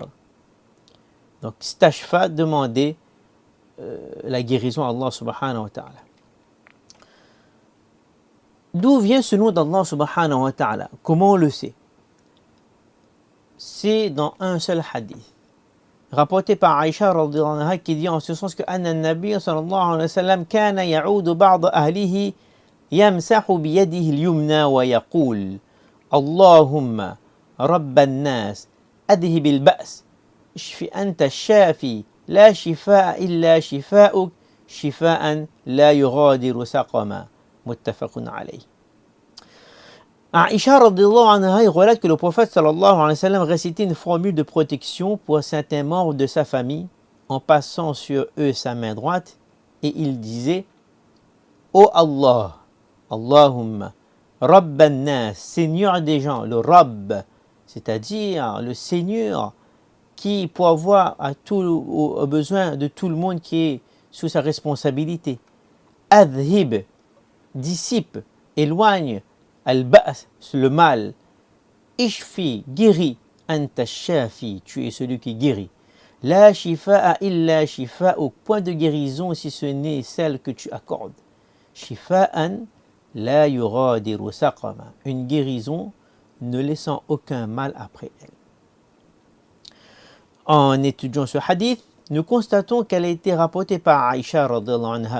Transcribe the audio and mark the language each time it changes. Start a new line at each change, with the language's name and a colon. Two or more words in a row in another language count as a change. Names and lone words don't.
French: Donc, stashfa, demander la guérison à Allah
Arabic: سبحانه وتعالى.
French: D'où vient ce nom d'Allah
Arabic: سبحانه وتعالى?
French: Comment on le sait? C'est dans un seul hadith, rapporté par Aïcha
Arabic: رضي الله عنها,
French: qui dit en ce sens que
Arabic: أن النبي صلى الله عليه وسلم كان يعود بعض أهله يمسح بيده اليمنى ويقول اللهم رب الناس أذهب البأس اشف أنت الشافي لا شفاء إلا شفاؤك شفاء لا يغادر سقما متفق عليه.
French: Aïcha
Arabic: رضي الله عنها
French: relate que le prophète
Arabic: صلى الله عليه وسلم
French: récitait une formule de protection pour certains membres de sa famille en passant sur eux sa main droite et il disait: Ô Allah,
Arabic: اللهم رب الناس,
French: Seigneur des gens, le Rabb, c'est-à-dire le Seigneur qui pourvoit aux besoins de tout le monde qui est sous sa responsabilité. Adhib, dissipe, éloigne, al-ba's, le mal. Ishfi, guéris,
Arabic: أنت الشافي,
French: tu es celui qui guérit.
Arabic: لا شفاء إلا شفاؤك,
French: point de guérison si ce n'est celle que tu accordes.
Arabic: شفاء لا يغادر سقما,
French: une guérison ne laissant aucun mal après elle. En étudiant ce hadith, nous constatons qu'elle a été rapportée par Aïcha
Arabic: رضي الله عنها.